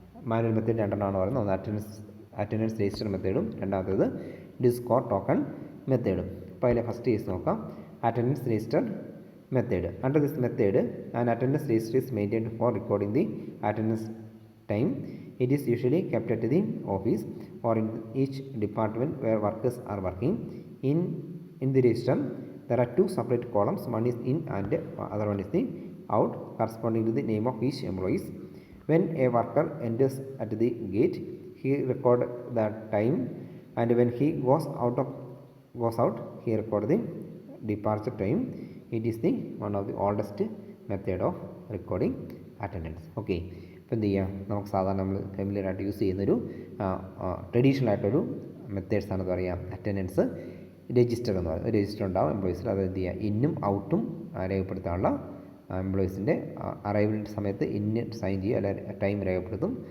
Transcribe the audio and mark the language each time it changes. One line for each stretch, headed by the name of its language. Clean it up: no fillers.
Malayalam: Manual method 2 പറയുന്നത്. ഒന്ന് attendance register മെത്തേഡും രണ്ടാമത്തേത് ഡിസ്ക് ഓർ ടോക്കൺ മെത്തേഡും. അപ്പോൾ അതിലെ ഫസ്റ്റ് കേസ് നോക്കാം. Attendance register method.
English: Under this method an attendance register is maintained for recording the attendance time It is usually kept at the office or in each department where workers are working. In the register, there are two separate columns. One is in and other one is the out, corresponding to the name of each employees. When a worker enters at the gate, he records the time, and when he goes out, he records the departure time. It is the one of the oldest method of recording attendance.
Malayalam: Okay, ഇപ്പോൾ എന്ത് ചെയ്യുക, നമുക്ക് സാധാരണ നമ്മൾ familiar ആയിട്ട് use ചെയ്യുന്നൊരു traditional ആയിട്ടൊരു methods ആണെന്ന് പറയാം അറ്റൻഡൻസ്. രജിസ്റ്റർ എന്ന് പറയുന്നത് ഒരു രജിസ്റ്റർ ഉണ്ടാവും എംപ്ലോയീസിൽ, അത് എന്ത് ചെയ്യുക, ഇന്നും ഔട്ടും രേഖപ്പെടുത്താനുള്ള എംപ്ലോയീസിൻ്റെ അറൈവലിൻ്റെ സമയത്ത് ഇന്ന് സൈൻ ചെയ്യും, അല്ലെ ടൈം രേഖപ്പെടുത്തും.